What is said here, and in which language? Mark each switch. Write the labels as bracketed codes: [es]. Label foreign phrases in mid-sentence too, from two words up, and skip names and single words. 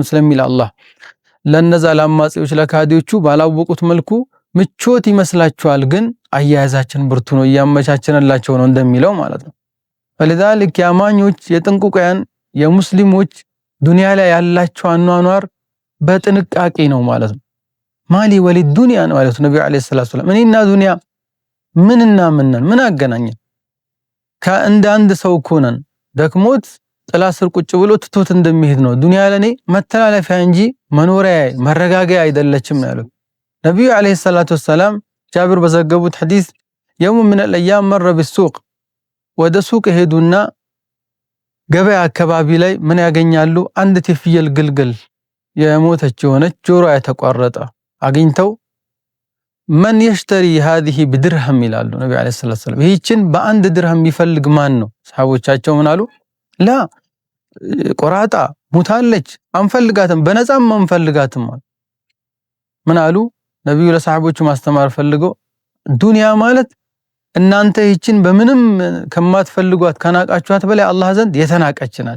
[am] ስለሚል አላህ ለነዛ ለአማጺዎች ለካዲዎቹ ባላወቁት መልኩ ምቾት ይመስላችኋል፣ ግን አያያዛችን ብርቱ ነው እያመቻቸንላቸው ነው እንደሚለው ማለት ነው። فلذلك ያማኞች የጥንቁቃያን የሙስሊሞች ዱንያ ላይ ያላቸው አኗኗር በጥንቃቄ ነው ማለት ነው። ማሊ ወሊድ ዱንያ ነው ማለት ነብዩ [ar] عليه الصلاة والسلام [am] እኔና ዱንያ ምንና ምን አገናኘን? ከእንደ አንድ ሰው ኮነን ደክሞት ጥላ ስር ቁጭ ብሎ ትቶት እንደሚሄድ ነው። ዱንያ ለኔ መተላለፊያ እንጂ መኖሪያ መረጋጋያ አይደለችም ያሉት ነብዩ [ar] عليه الصلاة والسلام [am] ጃብር በዘገቡት ሐዲስ የውም ምን [ar] الأيام مر بالسوق [am] ወደ ሱቅ ሄዱና ገበያ አካባቢ ላይ ምን ያገኛሉ? አንድ የፍየል ግልግል የሞተች የሆነች ጆሮ የተቋረጠ አግኝተው [ar] من يشتري هذه بدرهم [am] ይላሉ ነብዩ [ar] عليه الصلاة والسلام። [am] ይህችን በአንድ ድርሃም ይፈልግ ማን ነው? ሰሃቦቻቸው ምን አሉ? ላ ቆራጣ ሙታለች አንፈልጋትም፣ በነፃም አንፈልጋትም። ምን አሉ ነብዩ ለሰሃቦቹ ማስተማር ፈልገው ዱንያ ማለት እናንተ ይህችን በምንም ከማትፈልጓት ከናቃችኋት በላይ አላህ ዘንድ የተናቀች ናት።